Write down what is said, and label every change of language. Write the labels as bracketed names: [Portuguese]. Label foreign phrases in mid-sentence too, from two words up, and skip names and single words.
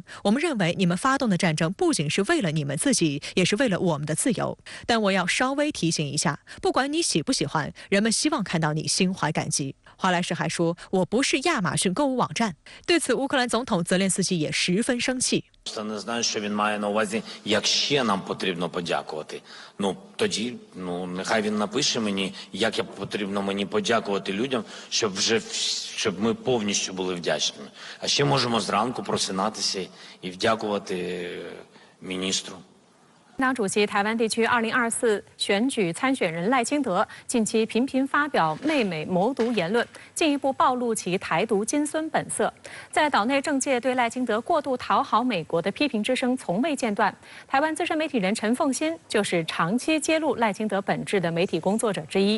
[Chinese] 我们认为你们发动的战争不仅是为了你们自己，也是为了我们的自由。但我要稍微提醒一下，不管你喜不喜欢，人们希望看到你心怀感激。” 华莱士还说：“我不是亚马逊购物网站。”对此，乌克兰总统泽连斯基也十分生气。 [Ukrainian] Не знаю, що він має на увазі, як ще нам потрібно подякувати. Тоді, нехай він напише мені, як потрібно мені подякувати людям, щоб ми повністю були вдячними. А ще можемо зранку просинатися і вдякувати міністру. [Chinese] 党主席台湾地区2024选举参选人赖清德近期频频发表媚美谋独言论，进一步暴露其台独金孙本色。在岛内政界对赖清德过度讨好美国的批评之声从未间断。台湾资深媒体人陈凤馨就是长期揭露赖清德本质的媒体工作者之一。